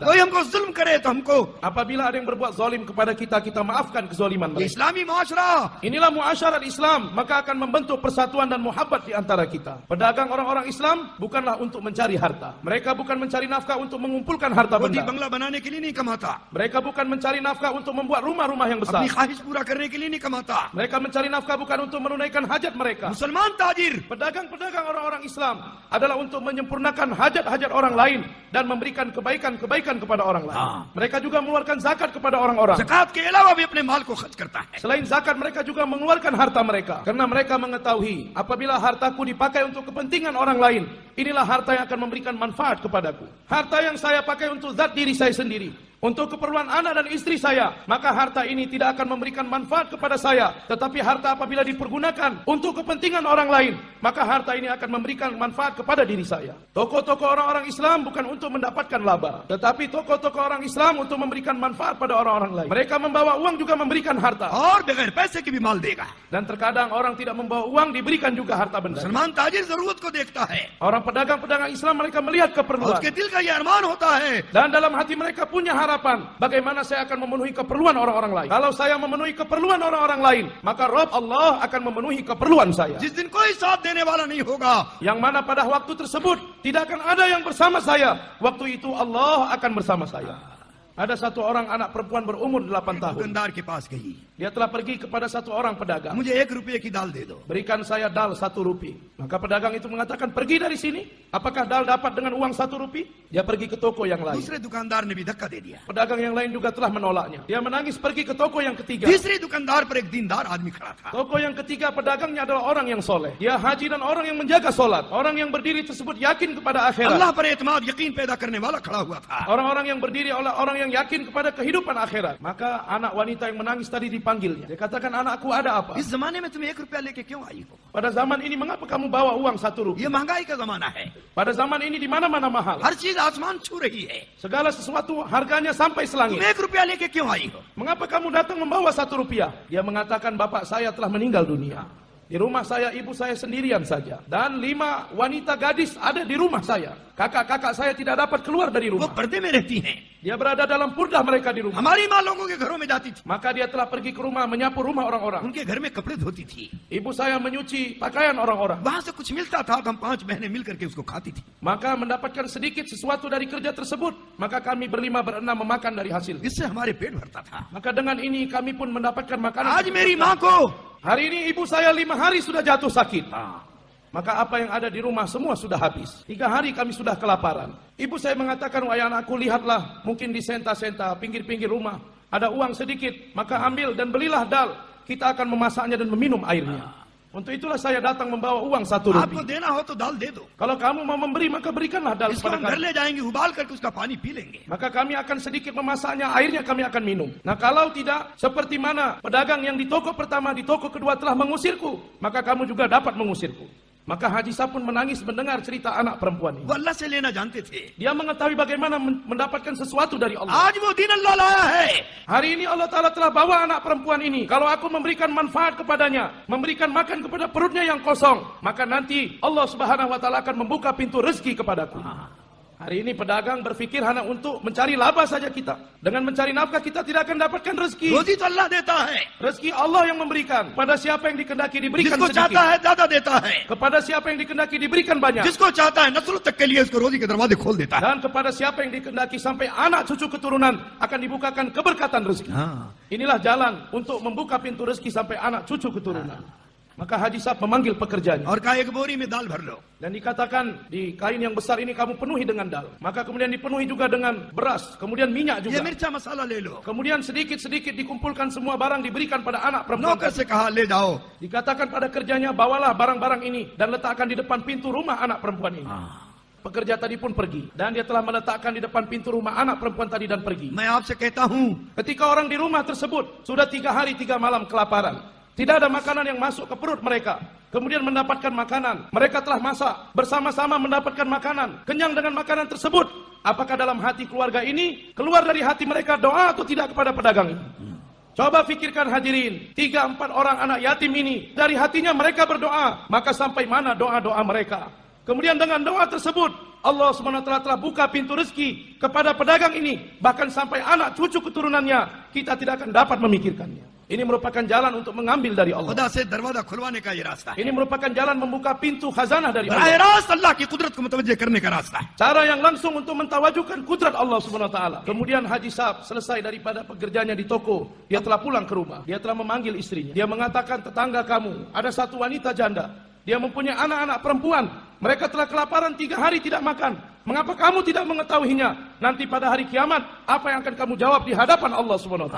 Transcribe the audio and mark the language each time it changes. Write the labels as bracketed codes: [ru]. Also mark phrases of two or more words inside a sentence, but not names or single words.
[ur] کوئی ہم کو ظلم کرے تو ہم کو. [id] Apabila ada yang berbuat zalim kepada kita, kita maafkan kezaliman [ur] ये [id] mereka. [ur] اسلامی معاشرہ. [id] Inilah muasyarat Islam, maka akan membentuk persatuan dan muhabbat di antara kita. Pedagang orang-orang Islam bukanlah untuk mencari harta. Mereka bukan mencari nafkah untuk mengumpulkan harta [ur] रोटी [id] benda. [ur] بنگلہ بنانے کے لیے نہیں کماتا. [id] Mereka bukan mencari nafkah untuk membuat rumah-rumah yang besar. [ur] اپنی خواہش پورا کرنے کے لیے نہیں کماتا. [id] Mereka mencari nafkah bukan untuk menunaikan hajat mereka. [ur] مسلمان تاجر [id] Pedagang-pedagang orang-orang Islam adalah untuk menyempurnakan hajat-hajat orang lain dan memberikan kebaikan-kebaikan kepada orang lain. Mereka juga mengeluarkan zakat kepada orang-orang. [ur] زکات کے علاوہ بھی اپنے مال کو خرچ کرتا ہے. [id] Selain zakat, mereka juga mengeluarkan harta mereka. Karena mereka mengetahui, apabila hartaku dipakai untuk kepentingan orang lain, inilah harta yang akan memberikan manfaat kepadaku. Harta yang saya pakai untuk zat diri saya sendiri, untuk keperluan anak dan istri saya, maka harta ini tidak akan memberikan manfaat kepada saya. Tetapi harta apabila dipergunakan untuk kepentingan orang lain, maka harta ini akan memberikan manfaat kepada diri saya. Tokoh-tokoh orang-orang Islam bukan untuk mendapatkan laba, tetapi tokoh-tokoh orang Islam untuk memberikan manfaat pada orang-orang lain. Mereka membawa uang juga memberikan harta. [ur] اور بغیر پیسے کے بھی مال دے گا. [id] Dan terkadang orang tidak membawa uang diberikan juga harta benda. [ur] مسلمان تاجر ضرورت کو دیکھتا ہے. [id] Orang pedagang-pedagang Islam mereka melihat [ur] और [id] keperluan. [ur] اس کے دل کا یہ ارمان ہوتا ہے. [id] Dan dalam hati mereka punya harapan, bagaimana saya akan memenuhi keperluan orang-orang lain. Kalau saya memenuhi keperluan orang-orang lain, maka Rabb Allah akan memenuhi keperluan saya. [ur] جس دن کوئی ساتھ دینے والا نہیں ہوگا, [id] Yang mana pada waktu tersebut tidak akan ada yang bersama saya. Waktu itu Allah akan bersama saya. Ada satu orang anak perempuan berumur 8 tahun. [ur] دکاندار کے پاس گئی. [id] Dia telah pergi kepada satu orang pedagang. [ur] مجھے 1 روپے کی دال دے دو. [id] Berikan saya dal 1 rupiah. Maka pedagang itu mengatakan, pergi dari sini. Apakah dal dapat dengan uang 1 rupiah? Dia pergi ke toko yang lain. [ur] دوسرے دکاندار نے بھی دھکا دے دیا. [id] Pedagang yang lain juga telah menolaknya. Dia menangis pergi ke toko yang ketiga. [ur] تیسرے دکاندار پر ایک دیندار آدمی کھڑا تھا. [id] Toko yang ketiga pedagangnya adalah orang yang soleh. Dia haji dan orang yang menjaga solat. Orang yang berdiri tersebut yakin kepada akhirat. [ur] اللہ پر اعتماد یقین پیدا کرنے والا کھڑا ہوا تھا. [id] Orang-orang yang berdiri oleh orang yang yakin kepada kehidupan akhirat. Maka anak wanita yang menangis tadi dipanggilnya. Dia katakan, anakku ada apa? [ur] اس زمانے میں تم 1 روپیہ لے کے کیوں آئی ہو? [id] Pada zaman ini mengapa kamu bawa uang 1 rupiah? [ur] یہ مہنگائی کا زمانہ ہے. [id] Pada zaman ini di mana-mana mahal. [ur] ہر چیز آسمان چھو رہی ہے. [id] Segala sesuatu harganya sampai [ur] तुम [id] selangit. [ur] 1 روپیہ لے کے کیوں آئی ہو? [id] Mengapa kamu datang membawa 1 rupiah? Dia mengatakan, bapak saya telah meninggal dunia. Di rumah saya, ibu saya sendirian saja. Dan 5 wanita gadis ada di rumah saya. Kakak-kakak saya tidak dapat keluar dari [ur] वो [id] rumah. [ur] پردے میں رہتی ہیں. [id] Dia berada dalam purdah mereka di rumah. [ur] ہماری ماں لوگوں کے گھروں میں جاتی تھی. [id] Maka dia telah pergi ke rumah menyapu rumah orang-orang. [ur] ان کے گھر میں کپڑے دھوتی تھی. [id] Ibu saya menyuci pakaian orang-orang. [ur] وہاں سے کچھ ملتا تھا تو ہم 5 بہنیں مل کر کے اس کو کھاتی تھی. [id] Maka mendapatkan sedikit sesuatu dari kerja tersebut. Maka kami berlima berenam memakan dari hasil. [ur] اس سے ہمارے پیٹ بھرتا تھا. [id] Maka dengan ini kami pun mendapatkan makanan. [ur] آج میری ماں کو [id] Hari ini ibu saya 5 hari sudah jatuh sakit. Maka apa yang ada di rumah semua sudah habis. 3 hari kami sudah kelaparan. Ibu saya mengatakan, wahai anakku, lihatlah, mungkin di senta-senta, pinggir-pinggir rumah, ada uang sedikit, maka ambil dan belilah dal. Kita akan memasaknya dan meminum airnya. Untuk itulah saya datang membawa uang 1 [ur] आपको [id] rupiah. [ur] دینا ہو تو دال دے دو. [id] Kalau kamu mau memberi, maka berikanlah dal [ur] इसको [id] kepada [ur] ہم گھر [id] kami. [ur] لے جائیں گے، ابال کر کے اس کا پانی پی لیں گے. [id] Maka kami akan sedikit memasaknya, airnya kami akan minum. Nah kalau tidak, seperti mana pedagang yang di toko pertama, di toko kedua telah mengusirku, maka kamu juga dapat mengusirku. Maka Haji Sab pun menangis mendengar cerita anak perempuan ini. [ur] وہ اللہ سے لینا جانتے تھے. [id] Dia mengetahui bagaimana mendapatkan sesuatu dari Allah. [ur] آج وہ دین اللہ لایا ہے. [id] Hari ini Allah Ta'ala telah bawa anak perempuan ini. Kalau aku memberikan manfaat kepadanya, memberikan makan kepada perutnya yang kosong, maka nanti Allah [ar] سبحانه وتعالى [id] akan membuka pintu rezeki kepadaku. Hari ini pedagang berpikir hanya untuk mencari laba saja kita. Dengan mencari nafkah kita tidak akan dapatkan rezeki. [ur] روزی تو اللہ دیتا ہے, [id] Rezeki Allah yang memberikan. Pada siapa yang dikehendaki diberikan [ur] جس کو چاہتا [id] sedikit. [ur] ہے زیادہ دیتا ہے, [id] Kepada siapa yang dikehendaki diberikan banyak. [ur] جس کو چاہتا ہے نسل تک کے لیے اس کو روزی کے دروازے کھول دیتا ہے. [id] Dan kepada siapa yang dikehendaki sampai anak cucu keturunan akan dibukakan keberkatan rezeki. Inilah jalan untuk membuka pintu rezeki sampai anak cucu keturunan. Maka Haji Sab memanggil pekerjanya. [ur] اور کہا ایک بوری میں دال بھر لو. [id] Dan dikatakan di kain yang besar ini kamu penuhi dengan dal. Maka kemudian dipenuhi juga dengan beras. Kemudian minyak [ur] ये [id] juga. [ur] مرچا مسالا لے لو. [id] Kemudian sedikit-sedikit dikumpulkan semua barang diberikan pada anak perempuan. [ur] نوکر سے کہا لے جاؤ. [id] Dikatakan pada kerjanya bawalah barang-barang ini dan letakkan di depan pintu rumah anak perempuan ini. Pekerja tadi pun pergi. Dan dia telah meletakkan di depan pintu rumah anak perempuan tadi dan pergi. [ur] میں آپ سے کہتا ہوں, [id] Ketika orang di rumah tersebut sudah 3 hari 3 malam kelaparan. Tidak ada makanan yang masuk ke perut mereka. Kemudian mendapatkan makanan. Mereka telah masak. Bersama-sama mendapatkan makanan. Kenyang dengan makanan tersebut. Apakah dalam hati keluarga ini keluar dari hati mereka doa atau tidak kepada pedagang ini? Coba fikirkan hadirin. 3-4 orang anak yatim ini. Dari hatinya mereka berdoa. Maka sampai mana doa-doa mereka? Kemudian dengan doa tersebut, Allah SWT telah buka pintu rezeki kepada pedagang ini. Bahkan sampai anak cucu keturunannya, kita tidak akan dapat memikirkannya. Ini merupakan jalan untuk mengambil dari Allah. [ur] خدا سے دروازہ کھلوانے کا یہ راستہ ہے. [id] Ini merupakan jalan membuka pintu khazanah dari [ur] बराह [id] Allah. [ur] راست اللہ کی قدرت کو متوجہ کرنے کا راستہ ہے. [id] Cara yang langsung untuk mentawajukan kudrat Allah SWT. Kemudian Haji Sab selesai daripada pekerjaannya di toko. Dia telah pulang ke rumah. Dia telah memanggil istrinya. Dia mengatakan, tetangga kamu, ada satu wanita janda. Dia mempunyai anak-anak perempuan. Mereka telah kelaparan 3 hari tidak makan. Mengapa kamu tidak mengetahuinya? Nanti pada hari kiamat, apa yang akan kamu jawab di hadapan Allah SWT?